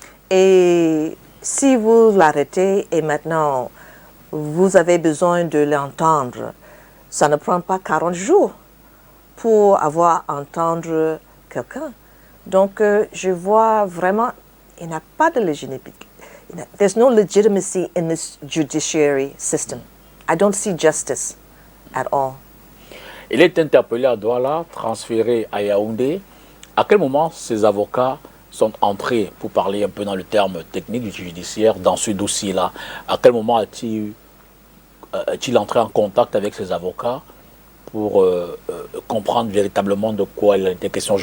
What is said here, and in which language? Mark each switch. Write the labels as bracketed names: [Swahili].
[French] Et si vous l'arrêtez et maintenant vous avez besoin de l'entendre, ça ne prend pas 40 jours pour avoir entendre quelqu'un. Donc je vois vraiment, il n'y a pas de légitimité. [English] There's no legitimacy in this judiciary system. I don't see justice at all. [French] Il est interpellé à Douala, transféré à Yaoundé. À quel moment ces avocats sont entrés, pour parler un peu dans le terme technique du judiciaire, dans ce dossier-là? À quel moment est-il entré en contact avec ses avocats pour comprendre véritablement de quoi il était question?